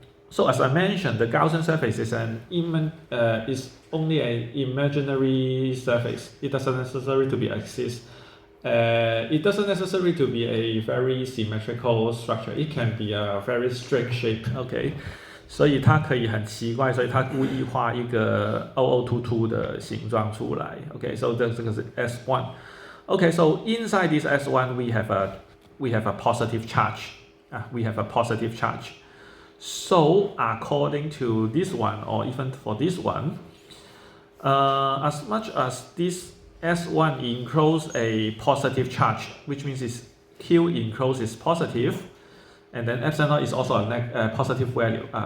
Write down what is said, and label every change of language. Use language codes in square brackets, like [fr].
[en] So as I mentioned, the Gaussian surface is is only an imaginary surface. It doesn't necessarily to be exist. It doesn't necessarily to be a very symmetrical structure. It can be a very straight shape. Okay. [zh] 所以它可以很奇怪，所以它故意画一个凹凹凸凸的形状出来。 [en] Okay, so [zh] 这个是 [en] S1. Okay, so inside this S1 we have a positive charge. We have a positive charge. So according to this one, or even for this one, As much as this S1 encloses a positive charge, which means its Q enclosed is positive, and then epsilon naught is also a positive value.